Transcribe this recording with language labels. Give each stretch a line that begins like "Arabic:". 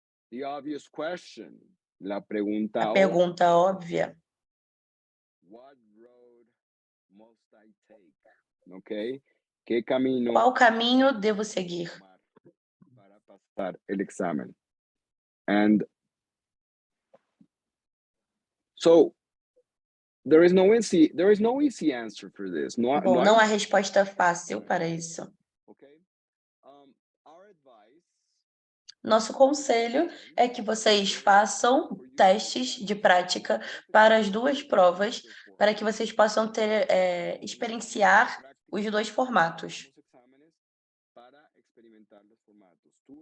English: The obvious question,
Spanish: la pregunta
Portuguese: A pergunta óbvia.
English: What road must I take? Okay?
Spanish: ¿Qué camino
Portuguese: Qual caminho devo seguir
Spanish: para pasar el examen?
English: And so there is no easy answer for this.
Portuguese: Bom, não há resposta fácil para isso.
English: Okay? Our advice,
Portuguese: Nosso conselho é que vocês façam testes de prática para as duas provas, para que vocês possam ter, experienciar os dois formatos.
Spanish: para experimentar los formatos.